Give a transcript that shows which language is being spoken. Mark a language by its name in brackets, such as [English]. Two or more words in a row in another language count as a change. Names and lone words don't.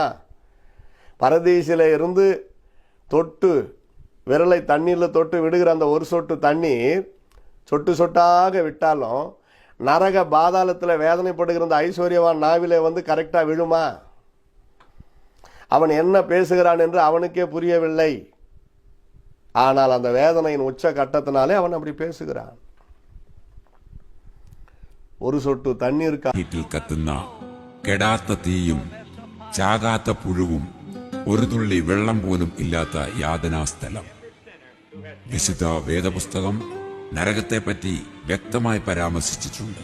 [Tamil] பரதீசில இருந்து தொட்டு விரலை தண்ணீரில் தொட்டு விடுகிற அந்த ஒரு சொட்டு தண்ணீர் சொட்டு சொட்டாக விட்டாலும் நரக பாதாளத்தில் வேதனைப்படுகிற அந்த ஐஸ்வர்யவான் நாவிலே வந்து கரெக்டா விழுமா? அவன் என்ன பேசுகிறான் என்று அவனுக்கே புரியவில்லை. ஆனால் அந்த வேதனையின் உச்ச கட்டத்தினாலே அவன் அப்படி பேசுகிறான். ஒரு சொட்டு தண்ணீர் [Malayalam] കത്തുന്ന കെടാത്ത തീയും ചാകാത്ത പുഴുവും ഒരു തുള്ളി വെള്ളം പോലും ഇല്ലാത്ത യാതനാസ്ഥലം. വിശുദ്ധ വേദപുസ്തകം നരകത്തെപ്പറ്റി വ്യക്തമായി പരാമർശിച്ചിട്ടുണ്ട്.